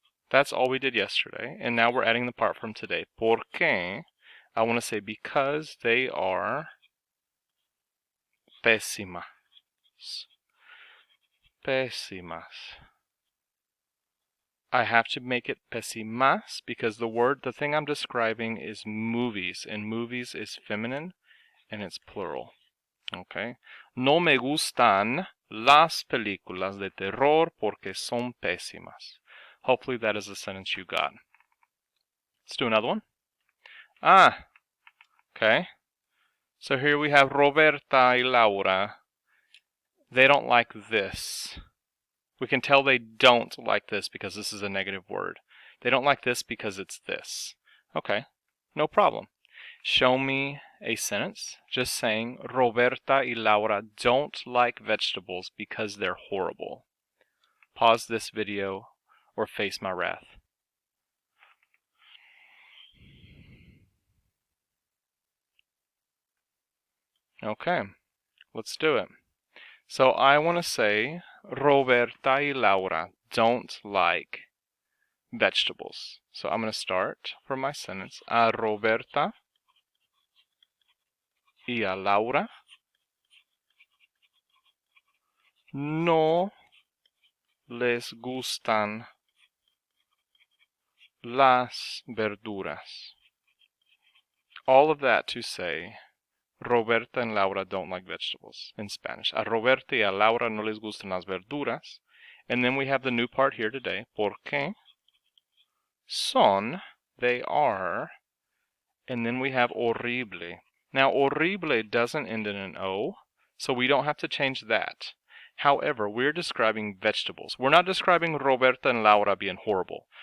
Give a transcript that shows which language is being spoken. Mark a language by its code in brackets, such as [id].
[en] That's all we did yesterday, and now we're adding the part from today. Porque, I want to say because they are pésimas. Pésimas. I have to make it pésimas because the thing I'm describing is movies, and movies is feminine, and it's plural. Okay? [es] No me gustan las películas de terror porque son pésimas. [en] Hopefully that is a sentence you got. Let's do another one. Okay. So here we have Roberta y Laura. They don't like this. We can tell they don't like this because this is a negative word. They don't like this because it's this. Okay, no problem. Show me a sentence just saying Roberta y Laura don't like vegetables because they're horrible. Pause this video or face my wrath. Okay, let's do it. So I want to say Roberta y Laura don't like vegetables. So I'm going to start from my sentence. [es] A Roberta y a Laura no les gustan las verduras. [en] All of that to say, Roberta and Laura don't like vegetables in Spanish. [es] A Roberta y a Laura no les gustan las verduras. [en] And then we have the new part here today. [es] Porque son, [en] they are. And then we have horrible. Now, horrible doesn't end in an O, so we don't have to change that. However, we're describing vegetables. We're not describing Roberta and Laura being horrible.